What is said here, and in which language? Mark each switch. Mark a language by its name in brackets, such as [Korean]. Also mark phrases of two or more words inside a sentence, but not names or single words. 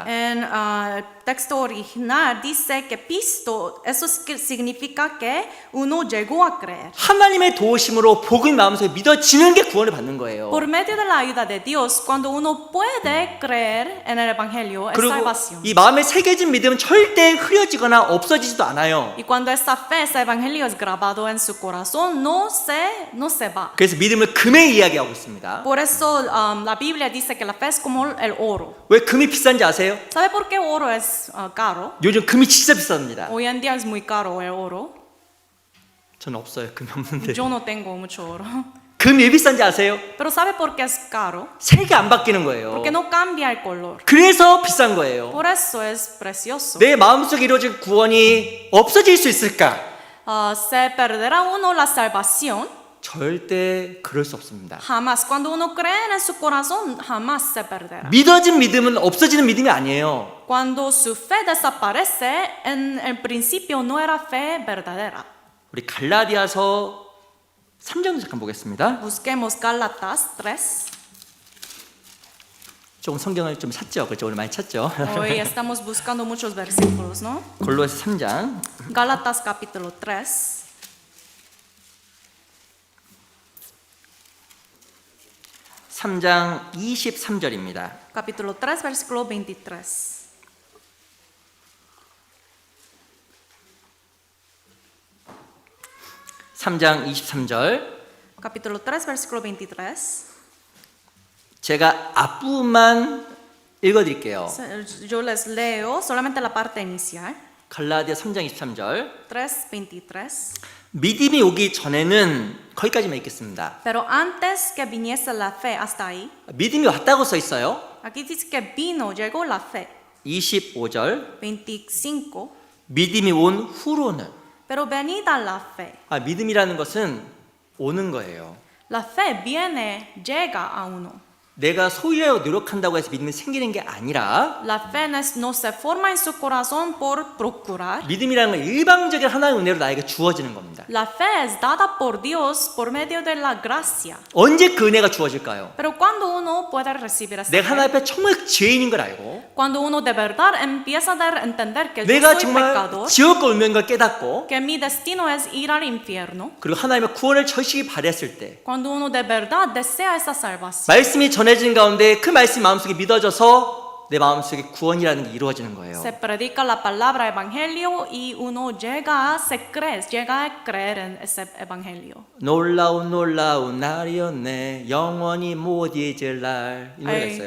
[Spanish] En texto original dice que pisto, eso significa que uno llegó a creer. [Korean] 하나님의 도우심으로 복음이 마음속에 믿어지는 게 구원을 받는 거예요. [Spanish] Por medio de la ayuda de Dios, cuando uno puede creer en el Evangelio, es [Korean] 그리고 [Spanish] salvación. [Korean] 이 마음에 새겨진 믿음은 절대 흐려지거나 없어지지도 않아요. [Spanish] Y cuando esta fe, ese Evangelio es grabado en su corazón, no se va. [Korean] 그래서 믿음을 금에 이야기하고 있습니다. [Spanish] Por eso la Biblia dice que la fe es como el oro. [Korean] 왜 금이 비싼지 아세요? [Spanish] ¿Sabe por qué oro es caro? [Korean] 요즘 금이 진짜 비쌉니다. [Spanish] Hoy en día es muy caro el oro. [Korean] 저는 없어요. 금이 없는데. [Spanish] Yo no tengo mucho oro. [Korean] 금이 왜 비싼지 아세요? [Spanish] Pero ¿sabe por qué es caro? [Korean] 색이 안 바뀌는 거예요. [Spanish] Porque no cambia el color. [Korean] 그래서 비싼 거예요. [Spanish] Por eso es precioso. [Korean] 내 마음속에 이루어진 구원이 없어질 수 있을까? [Spanish] ¿Se perderá uno la salvación? [Korean] 절대 그럴 수 없습니다. [Spanish] Jamás. Cuando uno cree en su corazón, jamás se perderá. [Korean] 믿어진 믿음은 없어지는 믿음이 아니에요. [Spanish] Cuando su fe desaparece, en el principio no era fe verdadera. [Korean] 우리 갈라디아서 3장 잠깐 보겠습니다. [Spanish] Busquemos Gálatas 3. [Korean] 조금 성경을 좀 찾죠. 그렇죠? 오늘 많이 찾죠. [Spanish] Hoy estamos buscando muchos versículos, ¿no? [Korean] 골로새 3장 [Spanish] Gálatas capítulo 3. [Korean] 3장 23절입니다. [Spanish] Capítulo 3, versículo 23. [Korean] 삼장 23절 [Spanish] Capítulo 3, versículo 23. [Korean] 제가 앞부분만 읽어드릴게요. [Spanish] Yo les leo solamente la parte inicial. [Korean] 갈라디아 3장 23절 [Spanish] 3, 23. [Korean] 믿음이 오기 전에는 거기까지만 읽겠습니다. [Spanish] Pero antes que viniese la fe, hasta ahí, [Korean] 믿음이 왔다고 써 있어요. [Spanish] aquí dice que vino, llegó la fe. [Korean] 25절 [Spanish] 25. [Korean] 믿음이 온 후로는 [Spanish] Pero venida la fe. [Korean] 믿음이라는 것은 오는 거예요. [Spanish] La fe viene, llega a uno. [Korean] 내가 소유하여 노력한다고 해서 믿음이 생기는 게 아니라 [Spanish] La fe no se forma en su corazón por procurar. [Korean] 믿음이라는 건 일방적인 하나님의 은혜로 나에게 주어지는 겁니다. [Spanish] La fe es dada por Dios por medio de la gracia. [Korean] 언제 그 은혜가 주어질까요? [Spanish] Pero cuando uno puede recibir esa [Korean] 내가 하나님 [Spanish] fe, [Korean] 앞에 정말 죄인인 걸 알고 [Spanish] cuando uno de verdad empieza a entender que yo [Korean] 내가 [Spanish] soy [Korean] 정말 [Spanish] pecador, [Korean] 지옥과 운명인 걸 깨닫고 [Spanish] que mi destino es ir al infierno, [Korean] 그리고 하나님의 구원을 절실히 바랬을 때 [Spanish] cuando uno de verdad desea esa salvación, [Korean] 말씀이 전해진 가운데 그 말씀이 마음속에 믿어져서 내 마음속에 구원이라는 게 이루어지는 거예요. [Spanish] se predica la palabra evangelio y uno llega a creer en ese evangelio. [Korean] 놀라운 날이었네 영원히 못 잊을 날 이 노래가 있어요.